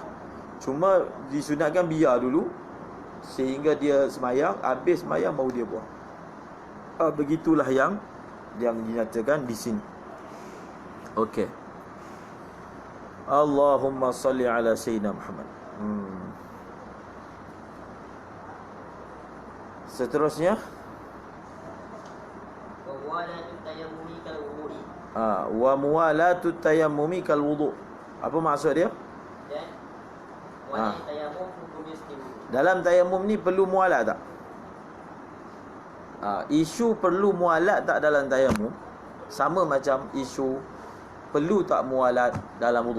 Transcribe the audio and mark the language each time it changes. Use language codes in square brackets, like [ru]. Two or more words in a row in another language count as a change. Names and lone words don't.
[ms] Cuma disunatkan biar dulu sehingga dia semayang, habis semayang baru dia buang. Begitulah yang dinyatakan di sini. Okey. [ar] اللهم صل على سيدنا محمد. [ms] Seterusnya, [ar] وموالاة التيمم كالوضوء. [ms] Apa maksud dia? Dalam tayamum ni perlu mualat tak? Isu perlu mualat tak dalam tayamum sama macam isu perlu tak mualat dalam wudu.